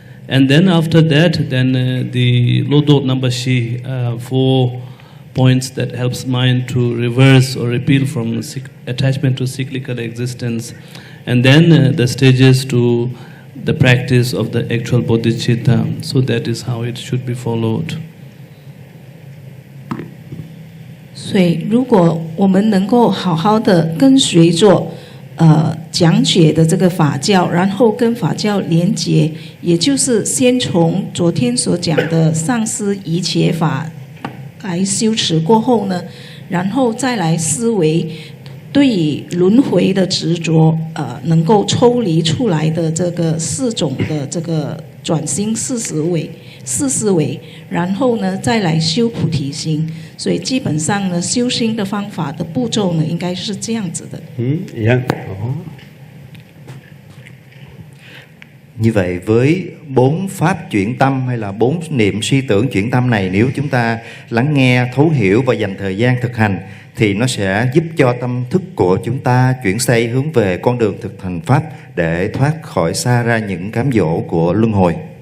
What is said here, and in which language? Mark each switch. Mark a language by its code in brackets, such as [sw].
[en] And then after that, then the Lodot Nambashi, 4 points that helps mind to reverse or repel from attachment to cyclical existence, and then the stages to the practice of the actual bodhicitta. So that is how it should be followed. [zh] 所以，如果我们能够好好的跟随着讲解的这个法教，然后跟法教连结，也就是先从昨天所讲的上师一切法来修持过后呢，然后再来思维对于轮回的执着，能够抽离出来的这个4种的这个转心四思维，然后呢再来修菩提心。所以基本上呢，修心的方法的步骤呢，应该是这样子的。 [vi] Như vậy với 4 pháp chuyển tâm hay là 4 niệm suy tưởng chuyển tâm này, nếu chúng ta lắng nghe, thấu hiểu và dành thời gian thực hành, thì nó sẽ giúp cho tâm thức của chúng ta chuyển xây hướng về con đường thực hành pháp để thoát khỏi xa ra những cám dỗ của luân hồi.